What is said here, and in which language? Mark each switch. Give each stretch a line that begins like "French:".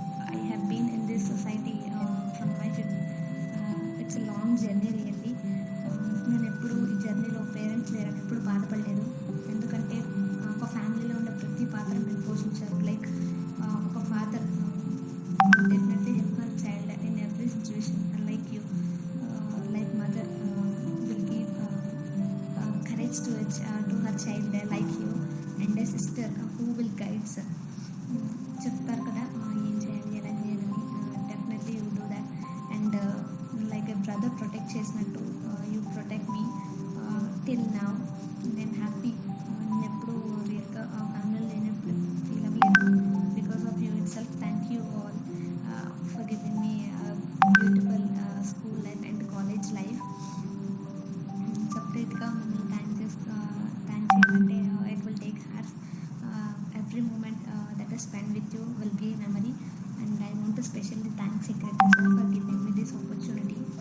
English: I have been in this society from my it's a long journey really.
Telugu: నేను ఎప్పుడు ఈ జర్నీలో parents లేరని ఎప్పుడు బాధపడలేదు, ఎందుకంటే ఒక ఫ్యామిలీలో ఉన్న ప్రతి పాత్ర నేను పోషించారు.
English: Like ఒక father definitely help my child in every situation. Like you, like mother will give courage to her child like you, and a sister who will guide
Telugu: చెప్తారు కదా ఏం చేయాలి ఎలా చేయాలని.
English: Definitely you do that, and like a brother protect చేసినట్టు you protect me till now. నేను happy.
Telugu: నేను ఎప్పుడు రియల్గా ఫ్యామిలీలో లేనప్పుడు ఫీల్ అవ్వలేదు.
English: Because of you itself thank you all for giving me beautiful school life and college life. సపరేట్గా మిమ్మల్ని thank చేయాలంటే it will take hours. Every moment that I spend with you will be a memory, and I want to specially thank Secretary Sir for giving me this opportunity.